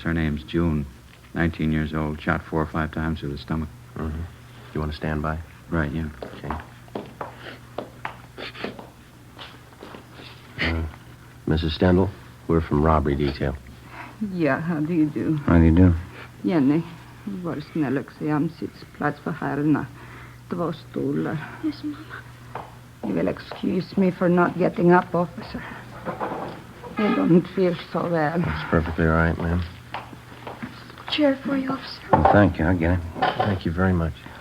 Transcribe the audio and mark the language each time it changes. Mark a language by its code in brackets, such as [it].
[en] Her name's June, 19 years old, shot 4 or 5 times through the stomach. Mm-hmm. You want to stand by? Right, yeah. Okay. Mrs. Stendal, we're from robbery detail. [sv] Ja, [en] how do you do? How do you do? [sv] Jenny, var snäll och se om sittplats för herrarna. 2 stolar. [en] Yes, Mama. You will excuse me for not getting up, officer. I don't feel so well. That's perfectly all right, ma'am. Chair for you, officer. Well, thank you. I'll get it. Thank you very much.